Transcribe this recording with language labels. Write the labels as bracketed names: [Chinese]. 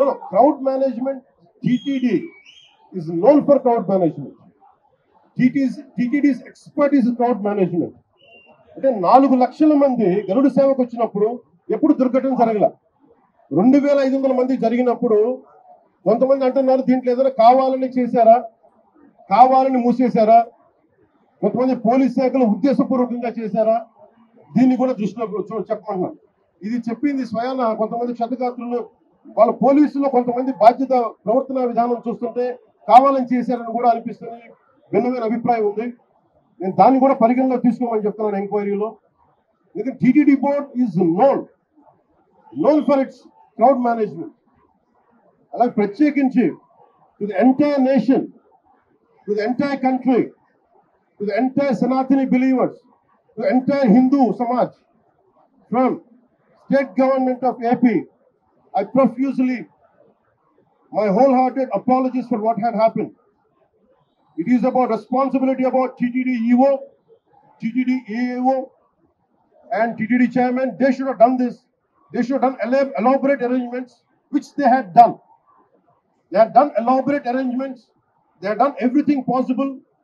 [English] Crowd management, TTD is known for crowd management. TTD's expert is crowd management. [Telugu] అంటే 4 లక్షల మంది గరుడ సేవకు వచ్చినప్పుడు ఎప్పుడు దుర్ఘటన జరగల. 2500 మంది జరిగినప్పుడు కొంతమంది అంటున్నారు దీంట్లో ఏదైనా కావాలని చేశారా, కావాలని మూసేశారా, కొంతమంది పోలీస్ శాఖలు ఉద్దేశపూర్వకంగా చేశారా, దీన్ని కూడా దృష్టిలో చెప్పమంటున్నాను. ఇది చెప్పింది స్వయాన కొంతమంది క్షతగాత్రులు, వాళ్ళ పోలీసులో కొంతమంది బాధ్యత ప్రవర్తన విధానం చూస్తుంటే కావాలని చేశారని కూడా అనిపిస్తుంది. భిన్నమైన అభిప్రాయం ఉంది. నేను దాన్ని కూడా పరిగణలో తీసుకోమని చెప్తున్నాను ఎంక్వైరీలో. [English] ఎందుకంటే TTD board is known for its crowd management. అలాగే ప్రత్యేకించి to the entire nation, to the entire country, to the entire Sanatani believers, to the entire Hindu samaj from state government of AP, I profusely my wholehearted apologies for what had happened. It is about responsibility about TTD EO, TTD AAO and TTD chairman. They should have done this. They should have done elaborate arrangements, which they had done. They had done elaborate arrangements. They had done everything possible.